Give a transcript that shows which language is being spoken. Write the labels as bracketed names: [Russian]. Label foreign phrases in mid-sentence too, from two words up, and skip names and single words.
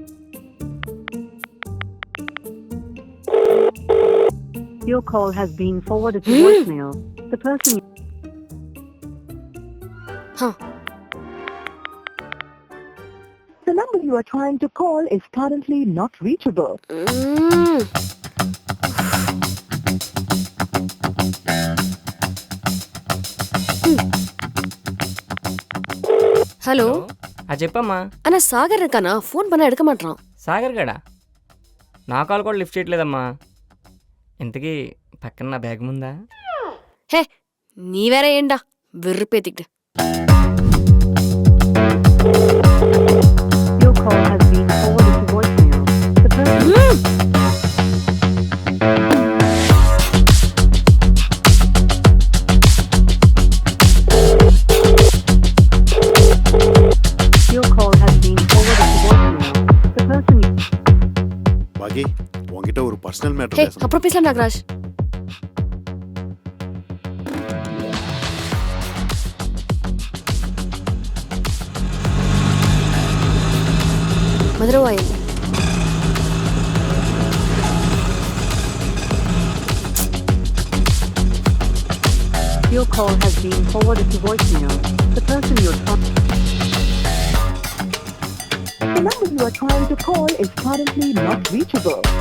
[English] Your call has been forwarded to voicemail. The person. The The number you are trying to call is currently not reachable. [Telugu] హలో అది చెప్పమ్మా. [Tamil] అన్న సాగర్ இருக்கானா ఫోన్ பண்ணா எடுக்க மாட்டான். [Telugu] సాగర్ గడా నా కాల్ కూడా లిఫ్ట్ చేయట్లేదమ్మా. ఇంతకీ పక్కన నా బ్యాగ్ ముందా? [Tamil] హే நீ வேற ஏண்டா வெறுப்பேத்திக்கிட்டு. [English] Your call has been forwarded to voicemail. The person Your call has been forwarded to voicemail. The person you [Tamil] பாக்கி உன்கிட்ட ஒரு பர்சனல் ஹே மேட்டர் பேசணும். அப்புறம் பேசலாம் நாகராஜ். மதுரவாயல் [English] Your call has been forwarded to voicemail. The person you're trying The number you are trying to call is currently not reachable.